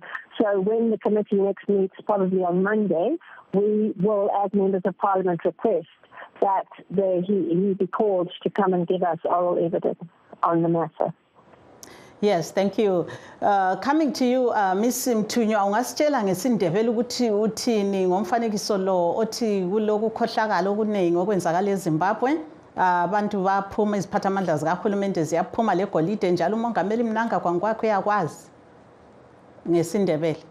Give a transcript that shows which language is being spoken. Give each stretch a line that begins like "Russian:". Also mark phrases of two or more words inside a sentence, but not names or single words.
English: So when the committee next meets, probably on Monday, we will, as members of Parliament, request that he be called to come and give us oral evidence on the matter. Yes, thank you. Coming to you, Ms.
North Ndebele: Mthunywa, ungasitshela ngesindebele ukuthi uthini ngomfanekiso lo othi kuloku khohlakala okuningi okwenzakala eZimbabwe. Abantu baphuma iziphathamandla zikahulumende ziyaphuma legolide njalo umongameli Mnangagwa ngokwakhe uyakwazi ngesindebele.